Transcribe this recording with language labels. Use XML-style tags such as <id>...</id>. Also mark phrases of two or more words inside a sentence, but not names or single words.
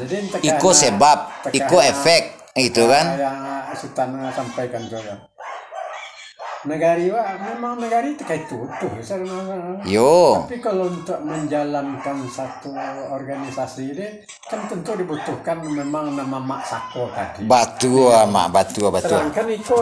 <min>Iko sebab, iko efek, itu kan?</min> <id>Yang Sultan sampaikan juga. Negari memang negari terkait utuh.</id> <min>Yo.</min> <id>Tapi kalau untuk menjalankan satu organisasi ini kan tentu dibutuhkan memang nama mak sako tadi.</id> <min>Batu mak, batu.</min> <id>Sedangkan Iko</id>